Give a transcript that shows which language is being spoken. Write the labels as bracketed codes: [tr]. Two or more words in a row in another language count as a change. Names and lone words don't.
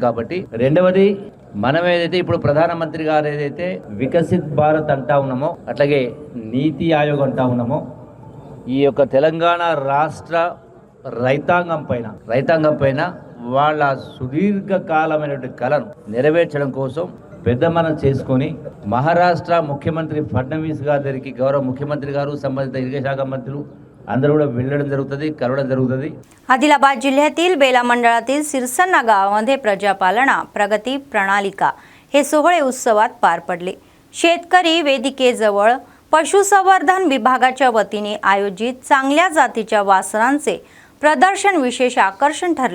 [te] కాబట్టి రెండవది, మనం ఏదైతే ఇప్పుడు ప్రధానమంత్రి గారు ఏదైతే వికసిత్ భారత్ అంటా ఉన్నామో, అట్లాగే నీతి ఆయోగ్ అంటా ఉన్నామో, ఈ యొక్క తెలంగాణ రాష్ట్ర రైతాంగం పైన వాళ్ళ సుదీర్ఘకాలమైనటువంటి కళను నెరవేర్చడం కోసం పెద్ద మనం చేసుకొని మహారాష్ట్ర ముఖ్యమంత్రి ఫడ్నవీస్ గారి దగ్గరికి గౌరవ ముఖ్యమంత్రి గారు, సంబంధిత ఇరిగేషన్ శాఖ మంత్రులు అందరూ కూడా వెళ్ళడం जరుగుతుంది, कळवడం जరుగుతుంది. [mr] आदिलाबाद जिल्ह्यातील बेला मंडळातील सिरसन्ना गावामध्ये प्रजापालना प्रगती प्रणालिका हे सोहळे उत्सवात पार पडले. शेतकरी वेदिकेजवळ पशुसंवर्धन विभागाच्या वतीने आयोजित चांगल्या जातीच्या वासरांचे प्रदर्शन विशेष आकर्षण ठरले.